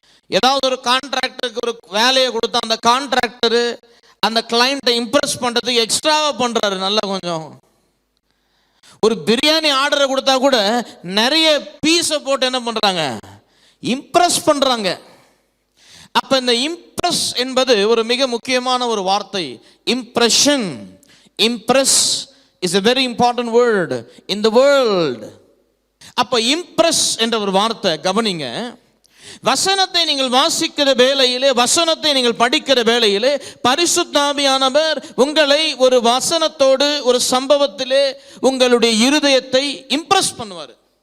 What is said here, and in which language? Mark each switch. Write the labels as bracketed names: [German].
[Tamil] ஏதாவது ஒரு கான்ட்ராக்டருக்கு ஒரு வேலையை கொடுத்தா அந்த கான்ட்ராக்டரு அந்த கிளைண்ட்டை இம்ப்ரெஸ் பண்ணுறதுக்கு எக்ஸ்ட்ராவாக பண்ணுறாரு. நல்லா கொஞ்சம் ஒரு பிரியாணி ஆர்டரை கொடுத்தா கூட நிறைய பீஸை போட்டு என்ன பண்ணுறாங்க? இம்ப்ரெஸ் பண்ணுறாங்க. அப்போ இந்த இம்ப்ரெஸ் என்பது ஒரு மிக முக்கியமான ஒரு வார்த்தை. [English] Impression, impress is a very important word in the world. [Tamil] அப்போ இம்ப்ரெஸ் என்ற ஒரு வார்த்தை கவனிங்க. வசனத்தை நீங்கள் வாசிக்கிற வேளையிலே, வசனத்தை நீங்கள் படிக்கிற வேளையிலே பரிசுத்த ஆவியானவர் உங்களை ஒரு வசனத்தோடு ஒரு சம்பவத்திலே உங்களுடைய இருதயத்தை இம்ப்ரெஸ் பண்ணுவார்.